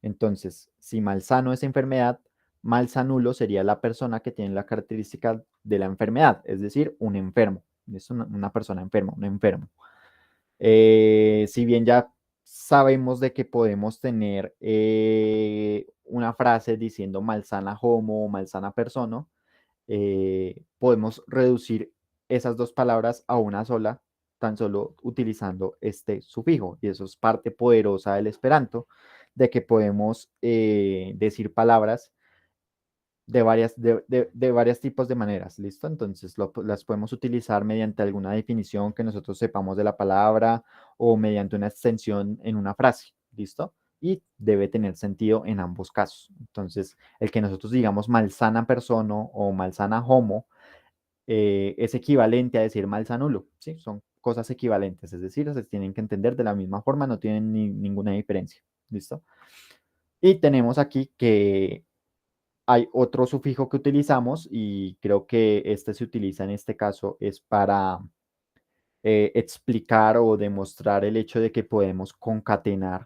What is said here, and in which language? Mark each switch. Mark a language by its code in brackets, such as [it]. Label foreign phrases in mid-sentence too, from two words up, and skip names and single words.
[es] Entonces, si malsano es enfermedad, malsanulo sería la persona que tiene la característica de la enfermedad, es decir, un enfermo. Es una persona enferma, un enfermo. Si bien ya sabemos de que podemos tener una frase diciendo [eo] malsana homo [es] o [eo] malsana persona, [es] podemos reducir esas dos palabras a una sola, tan solo utilizando este sufijo. Y eso es parte poderosa del esperanto, de que podemos decir palabras de varios tipos de maneras, ¿listo? Entonces las podemos utilizar mediante alguna definición que nosotros sepamos de la palabra o mediante una extensión en una frase, ¿listo? Y debe tener sentido en ambos casos. Entonces, el que nosotros digamos [eo] malsana persona [es] o [eo] malsana homo [es] es equivalente a decir malsanulo, ¿sí? Son cosas equivalentes, es decir, se tienen que entender de la misma forma, no tienen ninguna diferencia, ¿listo? Y tenemos aquí que hay otro sufijo que utilizamos y creo que este se utiliza en este caso es para explicar o demostrar el hecho de que podemos concatenar.